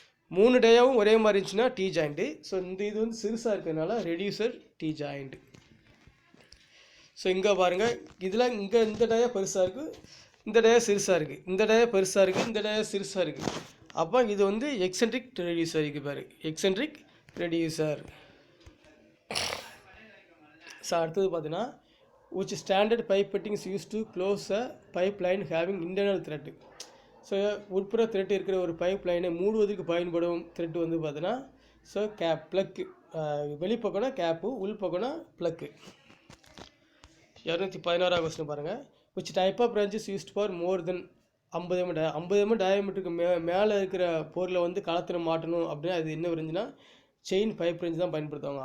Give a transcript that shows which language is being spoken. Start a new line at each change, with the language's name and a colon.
Tamil: 3 டயாவும் ஒரே மாதிரி இருந்துச்சுன்னா டி ஜாயிண்ட்டு. ஸோ இந்த இது வந்து சிறுசாக இருக்கிறதுனால ரெடியூசர் டி ஜாயிண்ட். ஸோ இங்கே பாருங்கள், இதில் இங்கே இந்த டயா பெருசாக இருக்குது, இந்த டயா சிறுசாக இருக்குது, இந்த டயா பெருசாக இருக்குது, இந்த டயா சிறுசாக இருக்குது. அப்போ இது வந்து எக்ஸென்ட்ரிக் ரெடியூசர். இதுக்கு பாரு எக்ஸென்ட்ரிக் ரெடியூசர். ஸோ அடுத்தது பார்த்தீங்கன்னா
English: which standard pipe fitting is used to close a pipeline having internal thread.
Tamil: So உட்புற த்ரெட் இருக்கிற ஒரு பைப் லைனை மூடுவதற்கு பயன்படும் த்ரெட் வந்து பார்த்தீங்கன்னா so gap plug. வெளிப்பக்கம்னா gap, உள்பக்கம்னா plug. 216 question பாருங்கள்.
English: which type of branch is used for more than 50 mm
Tamil: 50 mm டயாமீட்டருக்கு மேலே இருக்கிற பொருளை வந்து களத்தில் மாட்டணும் அப்படின்னா அது என்ன இருந்துச்சுன்னா செயின் பைப் ரெஞ்ச் தான் பயன்படுத்துவாங்க.